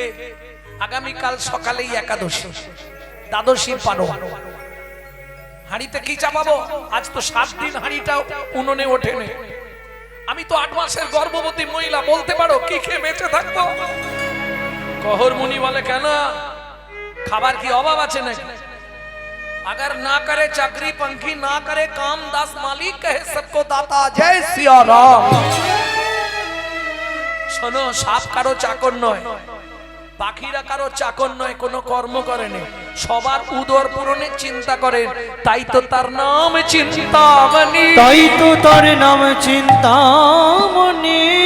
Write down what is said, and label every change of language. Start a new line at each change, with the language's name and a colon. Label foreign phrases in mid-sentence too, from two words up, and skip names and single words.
Bangla: আগামীকাল সকালেই একাদশী, দ্বাদশীর পারোয়া, হাঁড়িতে কি চাপাবো? আজ তো 7 দিন হাঁড়িটাও উনুনে ওঠেনি। আমি তো 8 মাসের গর্ভবতী মহিলা, বলতে পারো কি খেয়ে বেঁচে থাকবো? কহরমুনি বলে, কেন খাবার কি অভাব আছে নাকি?
Hindi: अगर ना करे चाकरी पंखी, ना करे काम, दास मालिक कहे सबको दाता, जय सिया राम।
Bangla: শোনো, সাপ কারো চাকর নয়, পাখিরা কারো চাকর নয়, কোনো কর্ম করেনি, সবার উদর পূরণের চিন্তা করে, তাই তো তার নাম চিন্তামণি। তাই তো তার নাম চিন্তামণি।